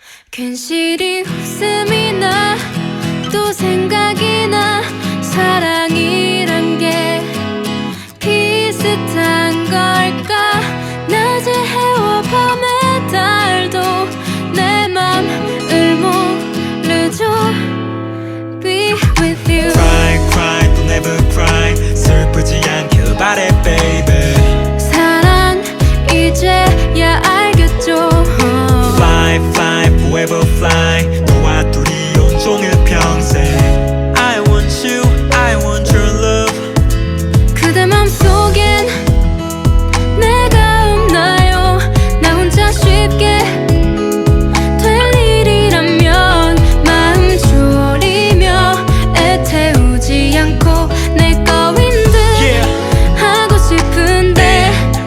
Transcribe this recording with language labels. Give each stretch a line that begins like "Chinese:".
Korean: 괜시리 웃음이 나 또 생각이 나 사랑이란 게 비슷한 걸까 낮의 해와 밤의 달도 내 맘을 모르죠
English: Be with you Cry cry 또 never cry
Korean: 슬프지 않길 바래
English: baby
Korean: 사랑 이제야 알겠죠
English: Fly fly forever fly
Korean: 너와 둘이 온종일 평생
English: I want you I want your love
Korean: 그대 맘속엔 내가 없나요 나 혼자 쉽게 될 일이라면 마음 졸이며 애태우지 않고 내 거인 듯 하고 싶은데